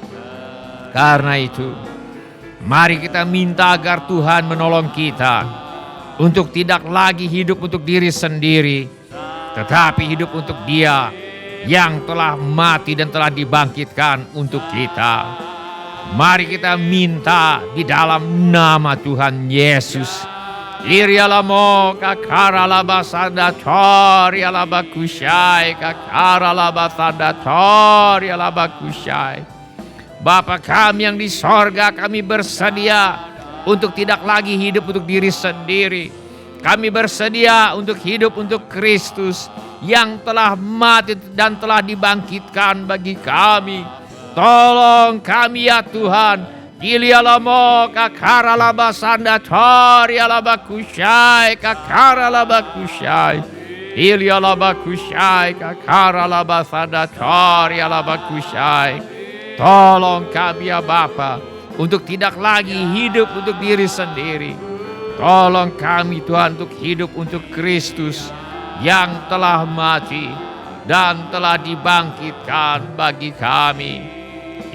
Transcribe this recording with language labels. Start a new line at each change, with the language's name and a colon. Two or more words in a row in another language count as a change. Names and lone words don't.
Indonesian: Karena itu, mari kita minta agar Tuhan menolong kita untuk tidak lagi hidup untuk diri sendiri, tetapi hidup untuk Dia yang telah mati dan telah dibangkitkan untuk kita. Mari kita minta di dalam nama Tuhan Yesus. Irialamo kakaralabasandator yalabakushai kakaralabasandator yalabakushai. Bapa kami yang di sorga, kami bersedia untuk tidak lagi hidup untuk diri sendiri. Kami bersedia untuk hidup untuk Kristus yang telah mati dan telah dibangkitkan bagi kami. Tolong kami ya Tuhan. Ilialamo kakaralabasandator yalabakushai kakaralabakushai. Ilialabakushai kakaralabasandator yalabakushai. Tolong kami ya Bapa untuk tidak lagi hidup untuk diri sendiri. Tolong kami Tuhan untuk hidup untuk Kristus yang telah mati dan telah dibangkitkan bagi kami.